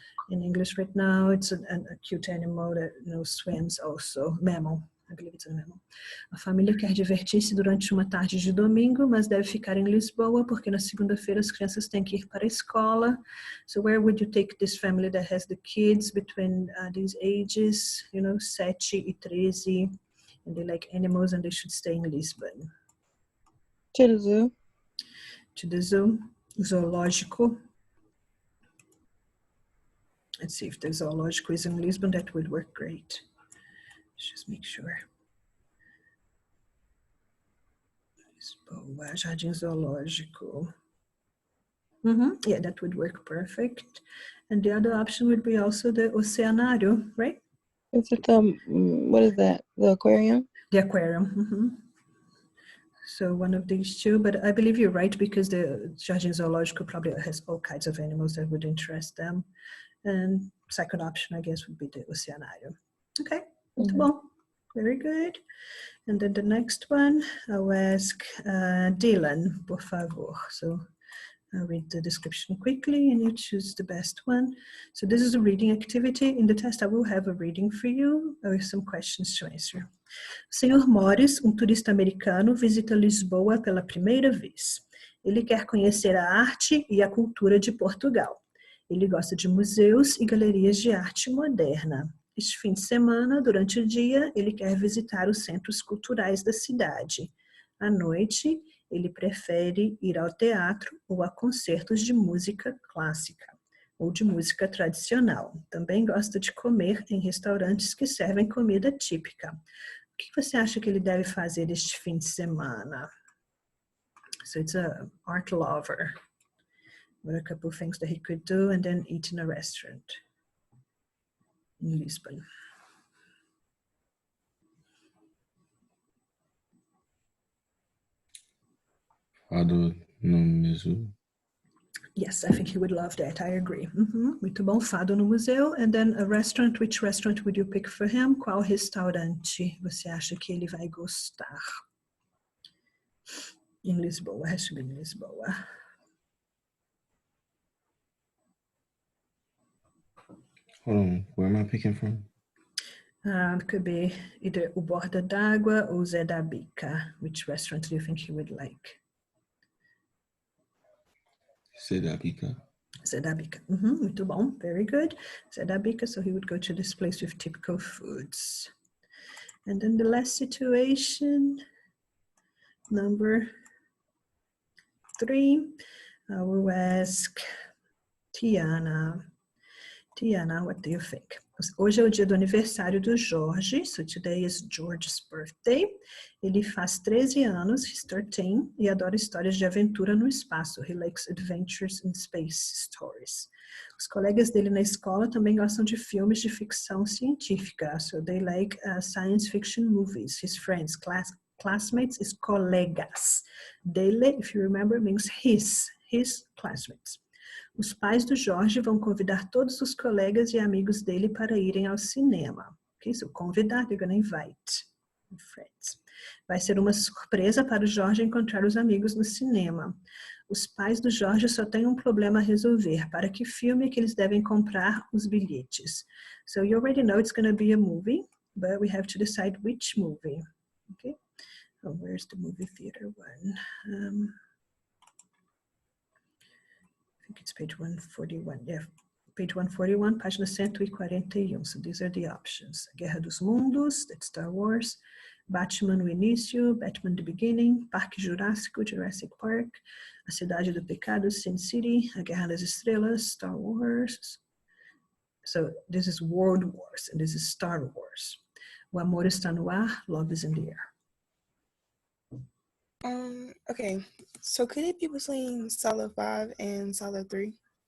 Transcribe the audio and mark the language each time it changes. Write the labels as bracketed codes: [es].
[en] In English right now, it's a cute animal that swims also. Mammal, I believe it's a mammal. [pt] A família quer divertir-se durante uma tarde de domingo, mas deve ficar em Lisboa, porque na segunda-feira as crianças têm que ir para a escola. [en] So where would you take this family that has the kids between these ages, [pt] 7 e 13, [en] and they like animals and they should stay in Lisbon? To the zoo. To the zoo, zoológico. Let's see if the zoológico is in Lisbon. That would work great. Let's just make sure. [pt] Lisboa, Jardim Zoológico. [en] Yeah, that would work perfect. And the other option would be also the Oceanário, right? Is it what is that? The aquarium? The aquarium. So one of these two, but I believe you're right because the Jardim Zoológico probably has all kinds of animals that would interest them. And second option, I guess, would be the Oceanário. Okay, well, very good. And then the next one, I'll ask Dylan, [pt] por favor. [en] So I'll read the description quickly and you choose the best one. So this is a reading activity. In the test, I will have a reading for you with some questions to answer. [pt] Senhor Morris, turista americano, visita Lisboa pela primeira vez. Ele quer conhecer a arte e a cultura de Portugal. Ele gosta de museus e galerias de arte moderna. Este fim de semana, durante o dia, ele quer visitar os centros culturais da cidade. À noite, ele prefere ir ao teatro ou a concertos de música clássica ou de música tradicional. Também gosta de comer em restaurantes que servem comida típica. O que você acha que ele deve fazer este fim de semana? [en] So it's an art lover. What are a couple of things that he could do and then eat in a restaurant in Lisbon? [pt] Fado no museu. [en] Yes, I think he would love that. I agree. [pt] Muito bom, fado no museu. [en] And then a restaurant. Which restaurant would you pick for him? [pt] Qual restaurante você acha que ele vai gostar? Em Lisboa, [en] has to be in Lisboa. Hold on, where am I picking from? It could be either O Borda d'Água or Zé da Bica. Which restaurant do you think he would like? Zé da Bica. Zé da Bica. [pt] Muito bom, [en] very good. Zé da Bica, so he would go to this place with typical foods. And then the last situation, number 3, I will ask Tiana. Tiana, what do you think? [pt] Hoje é o dia do aniversário do Jorge, [en] so today is George's birthday. [pt] Ele faz 13 anos, [en] he's 13, [pt] e adora histórias de aventura no espaço. [en] He likes adventures in space stories. [pt] Os colegas dele na escola também gostam de filmes de ficção científica, [en] so they like science fiction movies. His friends, classmates is colegas. Dele, if you remember, means his classmates. [pt] Os pais do Jorge vão convidar todos os colegas e amigos dele para irem ao cinema. [en] Okay, so convidar, they're gonna invite friends. [pt] Vai ser uma surpresa para o Jorge encontrar os amigos no cinema. Os pais do Jorge só têm um problema a resolver. Para que filme que eles devem comprar os bilhetes? [en] So you already know it's gonna be a movie, but we have to decide which movie. Okay? Oh, where's the movie theater one? I think it's page 141. Yeah, page 141, [pt] página 141. [en] So these are the options. [pt] Guerra dos Mundos, [en] that's Star Wars. [pt] Batman, o início. [en] Batman, the beginning. Parque Jurássico, Jurassic Park. [pt] A Cidade do Pecado, Sin City. A Guerra das Estrelas, Star Wars. [en] So this is World Wars, and this is Star Wars. [pt] O amor está no ar, [en] love is in the air. Okay, so could it be between Sala 5 and Sala 3?